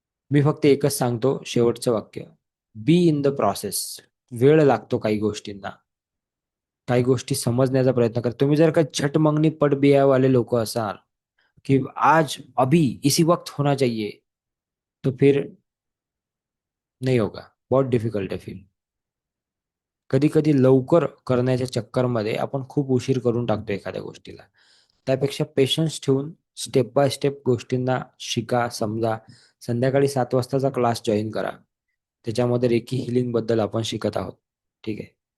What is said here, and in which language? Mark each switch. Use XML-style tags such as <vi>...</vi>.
<mr>मी फक्त एकच सांगतो शेवटचं वाक्य,</mr> <en>Be in the process.</en> <mr>वेळ लागतो काही गोष्टींना, काही गोष्टी समजण्याचा प्रयत्न कर. तुम्ही जर का</mr> <hi>झट मंगनी पट बिया वाले लोक असाल, कि आज अभी इसी वक्त होना चाहिए, तो फिर नहीं होगा. बहुत डिफिकल्ट है फिर.</hi> <mr>कधी कधी लवकर करण्याच्या चक्करमध्ये आपण खूप उशीर करून टाकतो एखाद्या गोष्टीला. त्यापेक्षा पेशन्स ठेवून स्टेप बाय स्टेप गोष्टींना शिका, समजा. संध्याकाळी 7 वाजताचा क्लास जॉईन करा. त्याच्यामध्ये रेकी हिलिंग बद्दल आपण शिकत आहोत. ठीक आहे.</mr>